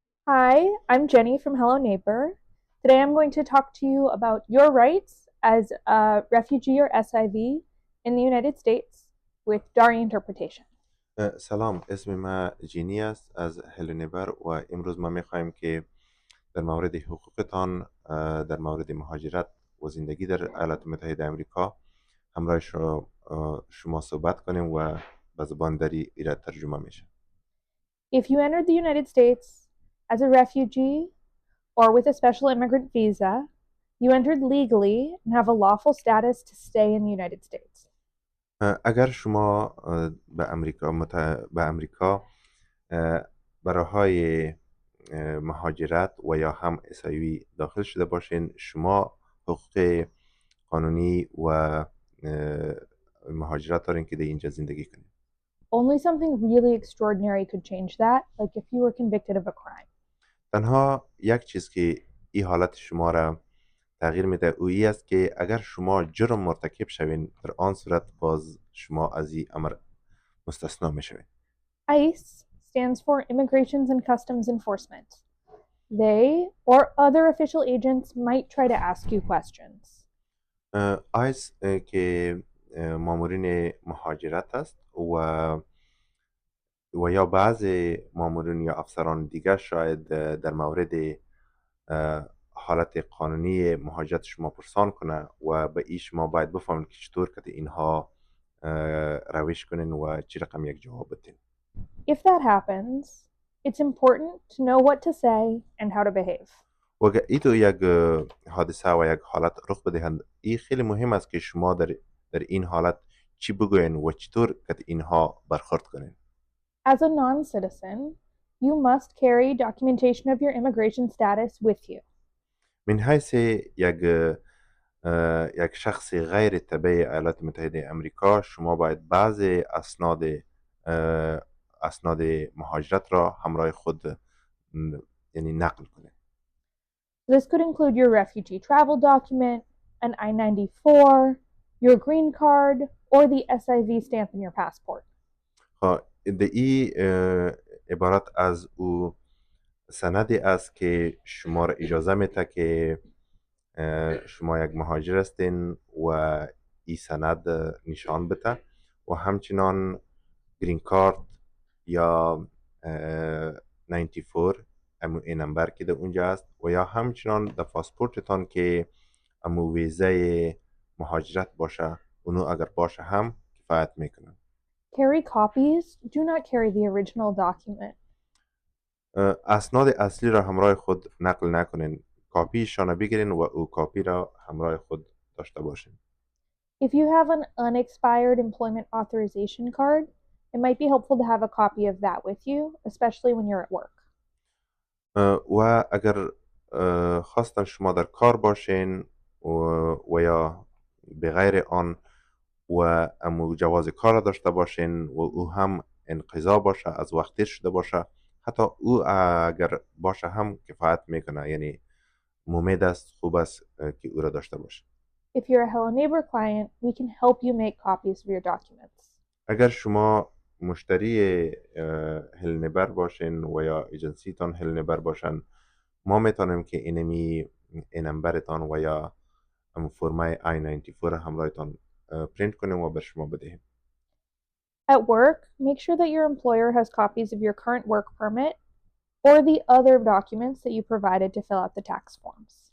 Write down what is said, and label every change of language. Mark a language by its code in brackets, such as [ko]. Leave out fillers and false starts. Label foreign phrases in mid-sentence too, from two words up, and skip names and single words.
[en] Hi, I'm Jenny from Hello Neighbor. Today I'm going to talk to you about your rights as a refugee or SIV in the United States with Dari interpretation. [fa] سلام، اسم من جینی است از هلونیبر و امروز ما میخواهیم که در مورد حقوقتان در مورد مهاجرت و زندگی در ایالات متحده آمریکا همراه شما صحبت کنیم و به زبان دری ایراد ترجمه میشه. [en] If you entered the United States as a refugee or with a special immigrant visa, you entered legally and have a lawful status to stay in the United States. [fa] اگر شما به امریکا برای مهاجرت و یا هم اسایوی داخل شده باشین، شما حقوق قانونی و مهاجرت دارین که در اینجا زندگی کنین. [en] Only something really extraordinary could change that, like if you were convicted of a crime. [fa] تنها یک چیز که این حالت شما را تغییر میده او ای است که اگر شما جرم مرتکب شوین، در آن صورت باز شما از این امر مستثنا میشوین. [en] ICE stands for Immigrations and Customs Enforcement. They or other official agents might try to ask you questions. [fa] آیس که مامورین مهاجرت است و یا بعض مامورین یا افسران دیگر شاید در مورد حالت قانونی مهاجرت شما پرسان کنه و به این شما باید بفهمید که چطور که اینها روش کنین و چی رقم یک جواب بدین. [en] If that happens, it's important to know what to say and how to behave. [fa] و اگر ایتو یک حادثه و یک حالت رخ بدهند، این خیلی مهم است که شما در این حالت چی بگوین و چطور که اینها برخورد کنین. [en] As a non-citizen, you must carry documentation of your immigration status with you. [fa] من حیث یک شخص غیر تبع ایالات متحده امریکا، شما باید بعض اسناد مهاجرت را همراه خود یعنی نقل کنید. [en] This could include your refugee travel document, an I-94, your green card, or the SIV stamp in your passport. [fa] این عبارت از او سندی است که شما را اجازه میده که شما یک مهاجر هستین و این سند نشان بده و همچنان [en] green card [fa] یا 94 این نمبر که در اونجا است و یا همچنان در پاسپورتتان که امو ویزه مهاجرت باشه، اونو اگر باشه هم کفایت میکنن. [en] Carry copies. Do not carry the original document. [fa] اسناد اصلی را همراه خود نقل نکنین، کاپیشان بگیرین و او کاپی را همراه خود داشته باشین. [en] If you have an unexpired employment authorization card, it might be helpful to have a copy of that with you, especially when you're at work. [fa] و اگر خواستن شما در کار باشین و یا به غیر آن و امو جواز کار را داشته باشین و او هم انقضا باشه، از وقت تیر شده باشه، حتی او اگر باشه هم کفایت میکنه، یعنی ممید است، خوب است که او را داشته باشه. [en] If you're a Hello Neighbor client, we can help you make copies of your documents. [fa] اگر شما مشتری هلنبر باشین و یا ایجنسیتان هلنبر باشن، ما میتونیم که این نمبرتان و یا فرمای I-94 همراهتان پرینت کنیم و به شما بدهیم. [en] At work, make sure that your employer has copies of your current work permit or the other documents that you provided to fill out the tax forms.